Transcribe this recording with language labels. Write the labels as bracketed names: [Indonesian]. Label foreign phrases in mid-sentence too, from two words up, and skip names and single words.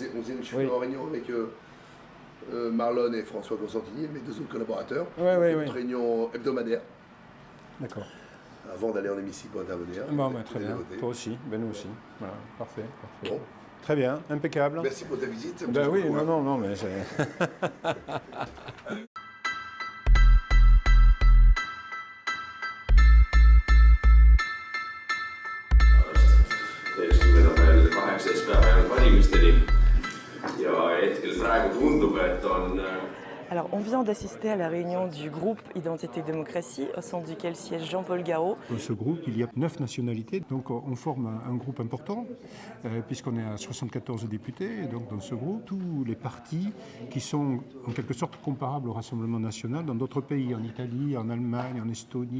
[French] Je suis en réunion avec Marlon et François Constantini, mes deux autres collaborateurs. Oui. Une réunion hebdomadaire. D'accord. Avant d'aller en hémicycle pour intervenir. Bon, très bien. Toi aussi, nous aussi. Voilà, parfait. Bon. Très bien, impeccable. Merci pour ta visite. Oui, non, mais c'est... [Estonian] veel 18 päeva jäänud valimisteni ja hetkel praegu tundub, et on... [French] Alors, on vient d'assister à la réunion du groupe Identité et Démocratie, au sein duquel siège Jean-Paul Garot. Dans ce groupe, il y a 9 nationalités, donc on forme un groupe important, puisqu'on est à 74 députés. Et donc dans ce groupe, tous les partis qui sont en quelque sorte comparables au Rassemblement national dans d'autres pays, en Italie, en Allemagne, en Estonie.